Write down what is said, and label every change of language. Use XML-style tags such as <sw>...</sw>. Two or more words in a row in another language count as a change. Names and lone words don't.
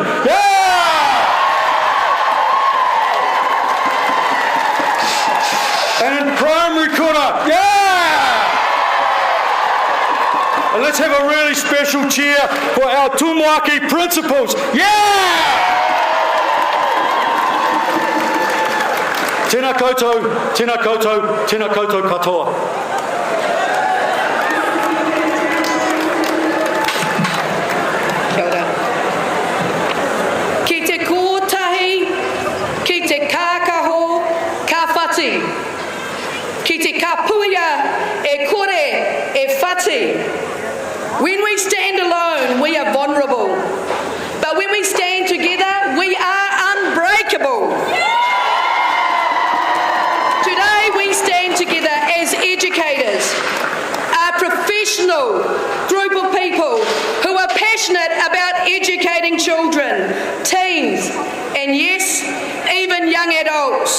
<en>Yeah! And in primary kura, yeah! And let's have a really special cheer for our Tumuaki principals. Yeah!</en> <mi>Tēnā koutou, tēnā koutou, tēnā koutou katoa. Kia ora. Ki te kōtahi, ki te kākaho, ka whati. Ki te kapuia, e kore, e whati.</mi> <en>When we stand alone, we are vulnerable. But when we stand together, we are unbreakable. Today we stand together as educators, a professional group of people who are passionate about educating children, teens, and yes, even young adults.</en>